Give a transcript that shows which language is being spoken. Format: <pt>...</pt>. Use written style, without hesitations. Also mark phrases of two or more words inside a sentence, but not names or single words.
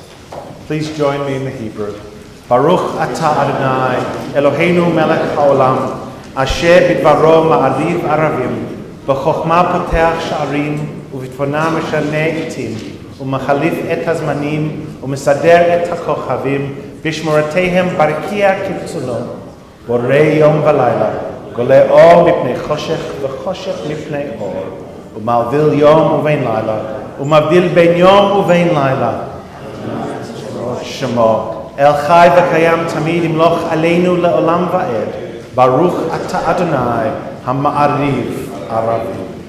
<en>Please join me in the Hebrew.</en> <he>ברוך אתה אדוני אלוהינו מלך העולם אשר בדברו מעריב ערבים בחכמה פותח שערים, u'bitfonah משנה עתים ומחליף את הזמנים ומסדר את הכוכבים במשמרותיהם ברקיע כרצונו, בורא יום ולילה, גולה אור מפני חושך וחושך מפני אור ומבדיל יום ובין לילה ומבדיל בין יום ובין לילה שמו אל חי וקיים תמיד ימלוך עלינו לעולם ועד ברוך אתה אדוני המעריב ערבים.</he>